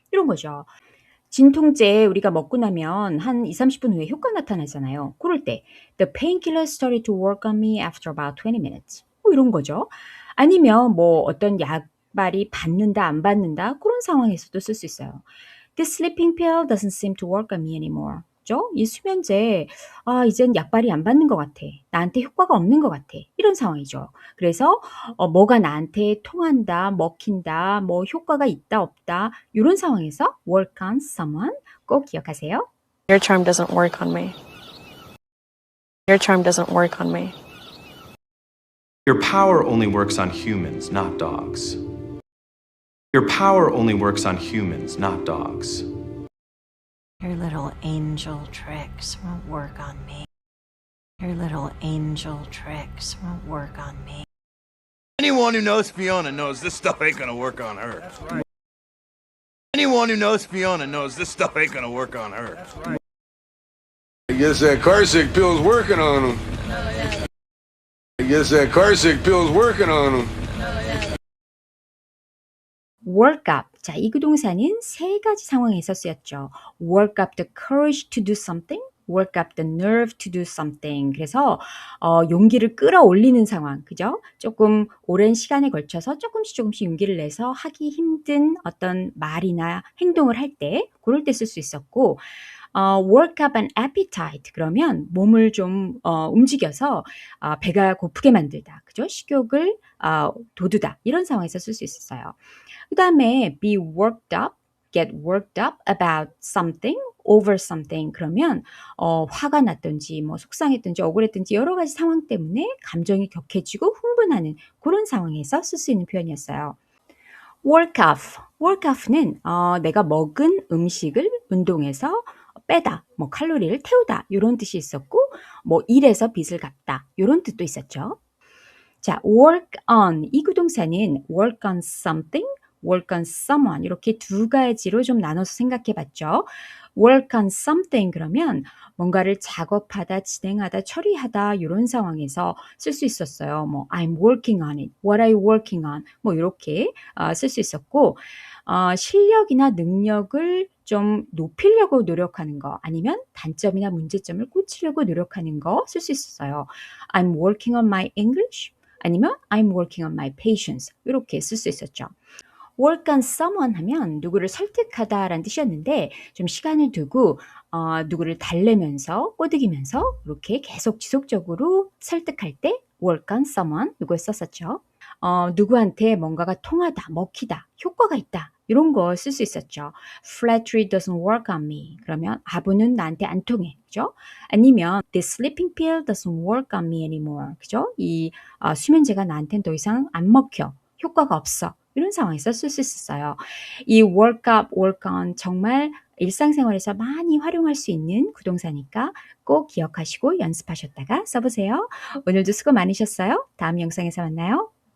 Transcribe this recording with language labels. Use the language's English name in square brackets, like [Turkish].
[Korean] 이런 거죠. 진통제 우리가 먹고 나면 한 20-30분 후에 효과 나타나잖아요. 그럴 때 [English] The painkiller started to work on me after about 20 minutes. [Korean] 뭐 이런 거죠. 아니면 뭐 어떤 약발이 받는다, 안 받는다 그런 상황에서도 쓸 수 있어요. This sleeping pill doesn't seem to work on me anymore. 그죠? 이 수면제, 이젠 약발이 안 받는 것 같아. 나한테 효과가 없는 것 같아. 이런 상황이죠. 그래서 뭐가 나한테 통한다, 먹힌다, 뭐 효과가 있다, 없다 이런 상황에서 work on someone 꼭 기억하세요. [English] Your charm doesn't work on me. Your charm doesn't work on me. Your power only works on humans, not dogs. Your power only works on humans, not dogs. Your little angel tricks won't work on me. Your little angel tricks won't work on me. Anyone who knows Fiona knows this stuff ain't gonna work on her. That's right. Anyone who knows Fiona knows this stuff ain't gonna work on her. That's right. I guess that car sick pill's working on him. I guess that car sick pill's working on him. work up. [Korean] 자, 이 구동사는 세 가지 상황에서 쓰였죠. [English] work up the courage to do something, work up the nerve to do something. [Korean] 그래서 용기를 끌어올리는 상황, 그죠? 조금 오랜 시간에 걸쳐서 조금씩 용기를 내서 하기 힘든 어떤 말이나 행동을 할 때, 그럴 때 쓸 수 있었고, work up an appetite. 그러면 몸을 좀 움직여서 배가 고프게 만들다, 그죠? 식욕을 돋우다 이런 상황에서 쓸 수 있었어요. 그 다음에 [English] be worked up, get worked up about something, over something. 그러면 화가 났든지 뭐 속상했든지 억울했든지 여러 가지 상황 때문에 감정이 격해지고 흥분하는 그런 상황에서 쓸 수 있는 표현이었어요. work off. [Korean] work off는 내가 먹은 음식을 운동해서 빼다, 뭐 칼로리를 태우다 이런 뜻이 있었고, 뭐 일에서 빚을 갚다 이런 뜻도 있었죠. 자, work on. 이 구동사는 work on something, work on someone 이렇게 두 가지로 좀 나눠서 생각해 봤죠. work on something 그러면 뭔가를 작업하다, 진행하다, 처리하다 이런 상황에서 쓸 수 있었어요. 뭐 [English] I'm working on it, what are you working on [Korean] 뭐 이렇게 쓸 수 있었고, 실력이나 능력을 좀 높이려고 노력하는 거 아니면 단점이나 문제점을 꽂히려고 노력하는 거 쓸 수 있었어요. [English] I'm working on my English 아니면 I'm working on my patience [Korean] 이렇게 쓸 수 있었죠. work on someone 하면 누구를 설득하다라는 뜻이었는데 좀 시간을 두고 누구를 달래면서 꼬드기면서 이렇게 계속 지속적으로 설득할 때 work on someone 이걸 썼었죠. 누구한테 뭔가가 통하다, 먹히다, 효과가 있다 이런 거 쓸 수 있었죠. [English] Flattery doesn't work on me. [Korean] 그러면 아부는 나한테 안 통해. 그죠? 아니면 [English] this sleeping pill doesn't work on me anymore. [Korean] 그죠? 이 수면제가 나한테는 더 이상 안 먹혀. 효과가 없어. 이런 상황에서 쓸 수 있었어요. 이 work up, work on 정말 일상생활에서 많이 활용할 수 있는 구동사니까 꼭 기억하시고 연습하셨다가 써보세요. 오늘도 수고 많으셨어요. 다음 영상에서 만나요.